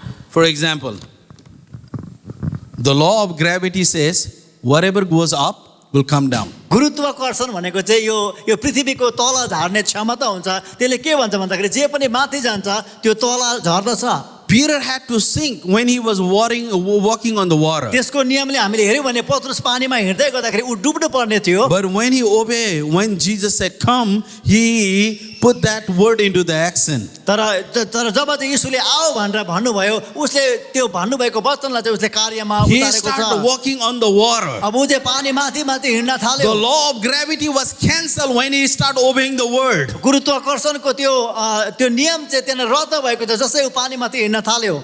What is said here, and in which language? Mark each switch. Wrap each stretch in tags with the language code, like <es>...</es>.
<en>For example, the law of gravity says whatever goes up will come down.</en> <ne>गुरुत्वाकर्षण भनेको चाहिँ यो पृथ्वीको तल झार्ने क्षमता हुन्छ। त्यसले के भन्छ भन्दाखेरि जे पनि माथि जान्छ त्यो तल झर्दछ।</ne> <en>Peter had to sink when he was walking on the water.</en> <ne>त्यसको नियमले हामीले हेर्यौँ भने पत्रुस पानीमा हिँड्दै गर्दाखेरि ऊ डुब्नु पर्ने थियो।</ne> <en>But when he obeyed, when Jesus said, "Come," he put that word into the action.</en> <ne>तर जब चाहिँ यीशुले आओ भनेर भन्नुभयो उसले त्यो भन्नुभएको वचनलाई चाहिँ उसले कार्यमा</ne> <en>He</en> <ne>उतारेको</ne> <en>started</en> <ne>छ।</ne> <en>walking on the water.</en> <ne>अब ऊ चाहिँ पानी माथि माथि हिँड्न थाल्यो।</ne> <en>The law of gravity was cancelled when he started obeying the word.</en> <ne>गुरुत्वाकर्षणको त्यो नियम चाहिँ त्यहाँ रद्द भएको छ जसै ऊ पानी माथि हिँड्न थाल्यो।</ne>